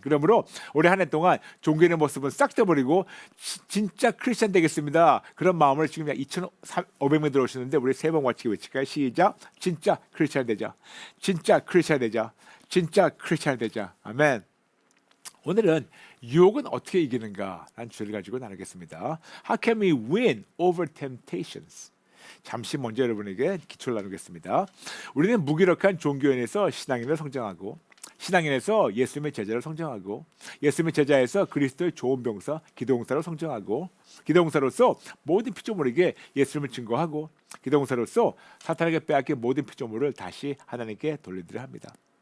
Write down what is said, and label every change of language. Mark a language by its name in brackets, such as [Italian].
[Korean] 그러므로 올해 한 해 동안 종교의 모습은 싹 떼버리고 진짜 크리스찬 되겠습니다. 그런 마음을 지금 2,500명 들어오시는데 우리 세 번 같이 외칠까요? 시작. 진짜 크리스찬 되자. 진짜 크리스찬 되자. 진짜 크리스찬 되자. 아멘. 오늘은 유혹은 어떻게 이기는가 라는 주제를 가지고 나누겠습니다. [English] How can we win over temptations? [Korean] 잠시 먼저 여러분에게 기초를 나누겠습니다. 우리는 무기력한 종교인에서 신앙인을 성장하고 신앙인에서 예수님의 제자를 성장하고 예수님의 제자에서 그리스도의 좋은 병사 기도용사로 성장하고 기도용사로서 모든 피조물에게 예수님을 증거하고 기도용사로서 사탄에게 빼앗긴 모든 피조물을 다시 하나님께 돌려드려야 합니다.